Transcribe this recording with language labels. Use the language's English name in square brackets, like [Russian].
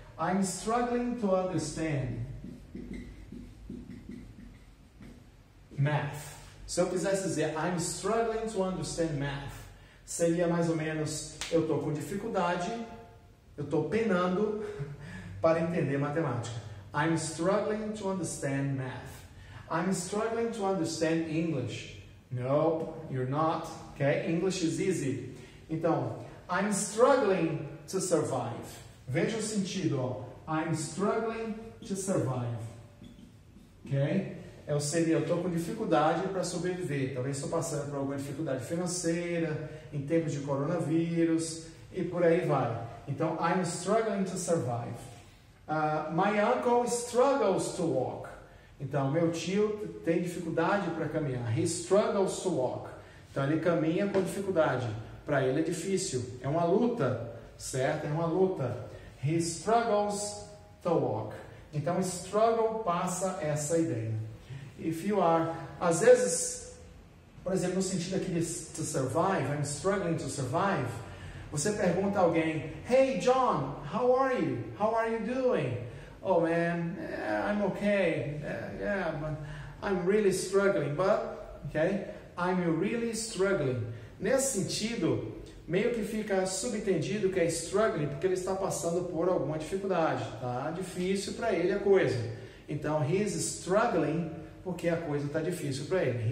[English] I'm struggling to understand math. [Portuguese] Se eu quisesse dizer [English] I'm struggling to understand math, [Portuguese] seria mais ou menos eu estou com dificuldade, eu estou penando para entender matemática. [English] I'm struggling to understand math. I'm struggling to understand English. No, you're not. Okay? English is easy. Então, I'm struggling to survive. [Portuguese] Veja o sentido, ó. [English] I'm struggling to survive. Ok? [Portuguese] Seria, eu estou com dificuldade para sobreviver. Talvez estou passando por alguma dificuldade financeira, em tempos de coronavírus, e por aí vai. [English] Então, I'm struggling to survive. My uncle struggles to walk. [Portuguese] Então, meu tio tem dificuldade para caminhar. [English] He struggles to walk. [Portuguese] Então, ele caminha com dificuldade. Para ele é difícil. É uma luta, certo? É uma luta. [English] He struggles to walk. [Portuguese] Então, struggle passa essa ideia. [English] If you are, [Portuguese] às vezes, por exemplo, no sentido aqui de to survive, [English] I'm struggling to survive, [Portuguese] você pergunta a alguém, [English] Hey John, how are you? How are you doing? Oh man, I'm okay. Yeah, but I'm really struggling. But, okay, I'm really struggling. [Portuguese] Nesse sentido, meio que fica subentendido que é struggling porque ele está passando por alguma dificuldade. Tá difícil para ele a coisa. Então, [English] he's struggling [Portuguese] porque a coisa está difícil para ele.